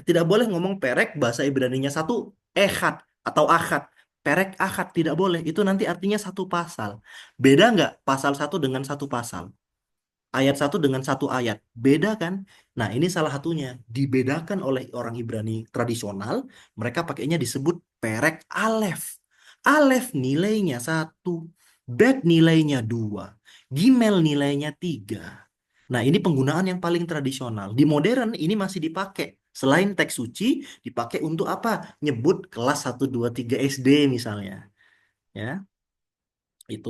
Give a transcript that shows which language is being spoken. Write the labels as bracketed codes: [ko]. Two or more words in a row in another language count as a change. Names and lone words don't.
[id] Tidak boleh ngomong perek bahasa Ibraninya satu ehad atau akad. [he] Perek akad [id] tidak boleh. Itu nanti artinya satu pasal. Beda nggak pasal 1 dengan satu pasal? Ayat 1 dengan satu ayat. Beda kan? Nah, ini salah satunya. Dibedakan oleh orang Ibrani tradisional, mereka pakainya disebut [he] perek alef. [id] Alef nilainya 1, bet nilainya 2, gimel nilainya 3. Nah, ini penggunaan yang paling tradisional. Di modern ini masih dipakai. Selain teks suci, dipakai untuk apa? Nyebut kelas 1 2 3 SD misalnya. Ya, itu.